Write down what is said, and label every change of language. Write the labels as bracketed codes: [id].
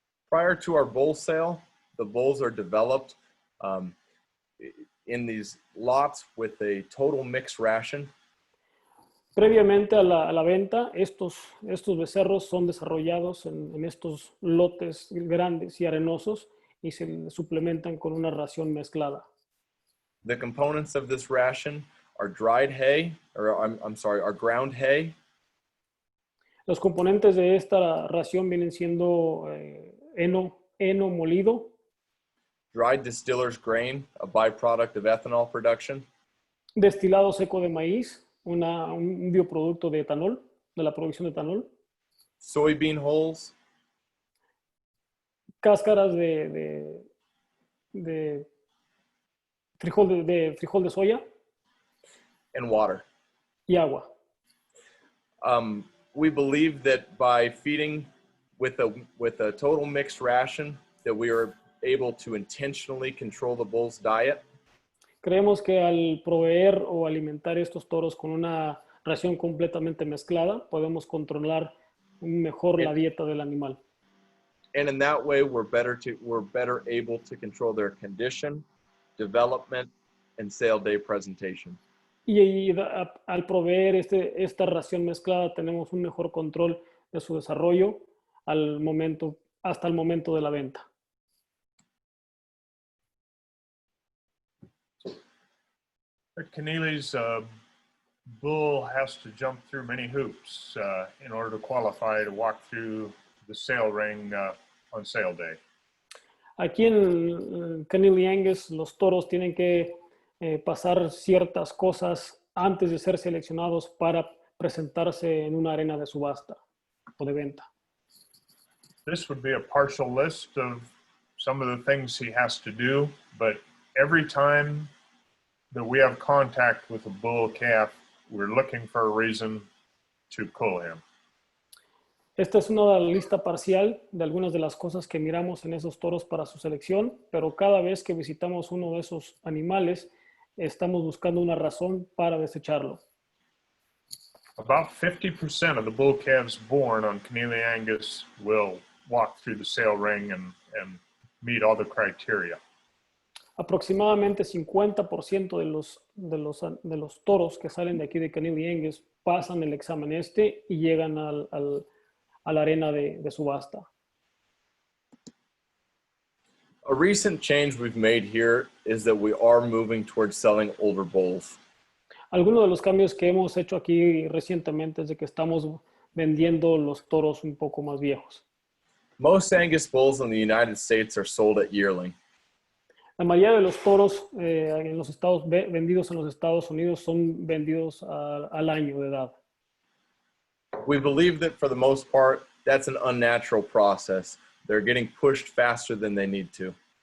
[en] Prior to our bull sale, the bulls are developed in these lots with a total mixed ration. [es] Previamente a la venta, estos becerros son desarrollados en estos lotes grandes y arenosos y se suplementan con una ración mezclada. [en] The components of this ration are dried hay, are ground hay. [es] Los componentes de esta ración vienen siendo heno molido, [en] dried distiller's grain, a byproduct of ethanol production. [es] Destilado seco de maíz, un bioproducto de etanol, de la producción de etanol. [en] Soybean hulls. [es] Cáscaras de frijol de soya. [en] And water. [es] Y agua. [en] We believe that by feeding with a total mixed ration, that we are able to intentionally control the bull's diet. [es] Creemos que al proveer o alimentar estos toros con una ración completamente mezclada, podemos controlar mejor la dieta del animal. [en] And in that way, we're better able to control their condition, development, and sale day presentation. [es] Y al proveer esta ración mezclada, tenemos un mejor control de su desarrollo hasta el momento de la venta. [en] At Connealy's, bull has to jump through many hoops in order to qualify to walk through the sale ring on sale day. [es] Aquí en Connealy Angus, los toros tienen que pasar ciertas cosas antes de ser seleccionados para presentarse en una arena de subasta o de venta. [en] This would be a partial list of some of the things he has to do, but every time that we have contact with a bull calf, we're looking for a reason to cull him. [es] Esta es una lista parcial de algunas de las cosas que miramos en esos toros para su selección, pero cada vez que visitamos uno de esos animales, estamos buscando una razón para desecharlo. [en] About 50% of the bull calves born on Connealy Angus will walk through the sale ring and meet all the criteria. [es] Aproximadamente 50% de los toros que salen de aquí de Connealy Angus pasan el examen y llegan a a la arena de subasta. [en] A recent change we've made here is that we are moving towards selling older bulls. [es] Algunos de los cambios que hemos hecho aquí recientemente es de que estamos vendiendo los toros un poco más viejos. [en] Most Angus bulls in the United States are sold at yearling. [es] La mayoría de los toros en los vendidos en los Estados Unidos son vendidos al año de edad. [en] We believe that for the most part, that's an unnatural process. They're getting pushed faster than they need to.